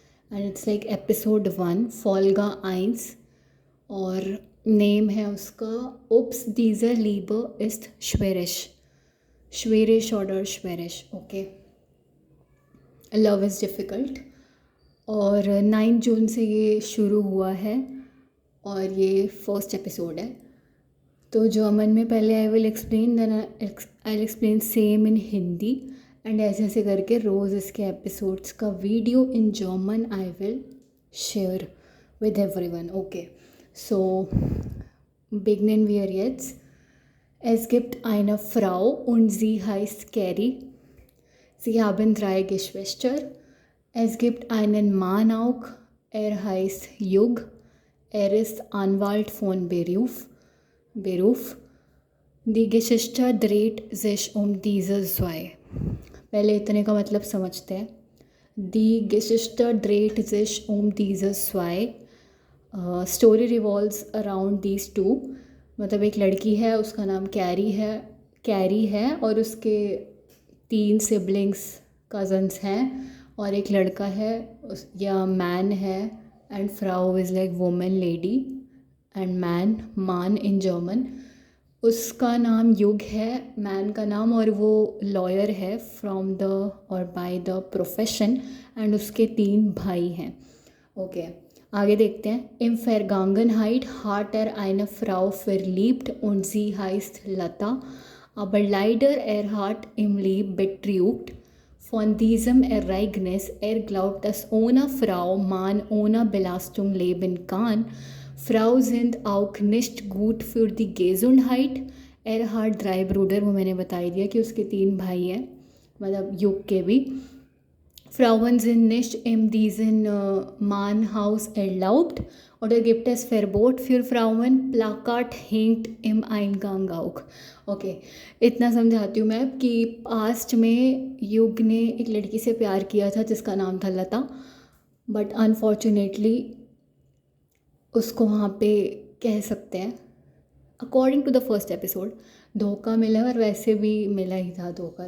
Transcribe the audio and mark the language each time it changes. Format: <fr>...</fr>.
<en>And it's like episode 1,</en> <de>Folga Eins,</de> <hi>और name है उसका</hi> <de>Ups dieser Liebe ist schwerisch. Schwerisch oder schwerisch, okay.</de> <en>Love is difficult.</en> <hi>और 9 जून से ये शुरू हुआ है और ये फर्स्ट एपिसोड है। तो जर्मन में पहले</hi> <en>I will explain, then I explain same in Hindi, and</en> <hi>ऐसे ऐसे करके रोज़ इसके एपिसोड्स का</hi> <en>Video in German I will share with everyone.</en> <de>Okay, so beginnen wir jetzt. Es gibt eine Frau und sie heißt Carrie. Sie haben 3 Geschwister. Es gibt einen Mann auch, er heißt Jug. Er ist Anwalt von Beruf. Die Geschichte dreht sich um diese zwei.</de> <hi>पहले इतने का मतलब समझते हैं।</hi> <de>Die Geschichte dreht sich um diese zwei.</de> <en>Story revolves around these two.</en> <hi>मतलब एक लड़की है, उसका नाम कैरी है और उसके 3 सिबलिंग्स कज़न्स हैं, और एक लड़का है या मैन है,</hi> <en>And फ्राउ is like women lady, and मान in German.</en> <hi>उसका नाम युग है, मैन का नाम, और वो लॉयर है फ्रॉम द और</hi> <en>by the profession,</en> <hi>एंड उसके 3 भाई हैं। ओके, आगे देखते हैं।</hi> <de>Im Vergangenheit hat er eine Frau verliebt und sie heißt Lata, aber leider er hat im Lieb betrügt. Von diesem Ereignis, er glaubt, dass ohne Frau man ohne Belastung leben kann. Frauen sind auch nicht gut für die Gesundheit. Er hat 3 Brüder,</de> <hi>वो मैंने बता ही दिया कि उसके 3 भाई हैं, मतलब युग के भी।</hi> <de>Frauen sind nicht in diesem Mannhaus erlaubt oder gibt es Verbot für Frauen? Plakat hängt im Eingang auch.</de> <hi>Okay, इतना समझाती हूँ मैं कि पास्ट में युग ने एक लड़की से प्यार किया था जिसका नाम था लता,</hi> <en>but unfortunately</en> <hi>उसको वहाँ पे कह सकते हैं,</hi> <en>according to the first episode,</en> <hi>धोखा मिला, और वैसे भी मिला ही था धोखा।</hi>